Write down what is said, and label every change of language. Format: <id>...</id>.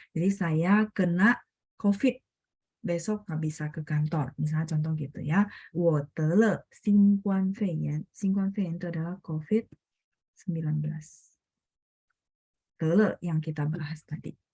<id>Jadi saya kena COVID, besok nggak bisa ke kantor, misalnya contoh gitu ya.</id> <zh>我得了新冠肺炎，新冠肺炎</zh> <id>itu adalah</id> <zh>COVID-19.</zh> <id>得了 yang kita bahas tadi.</id>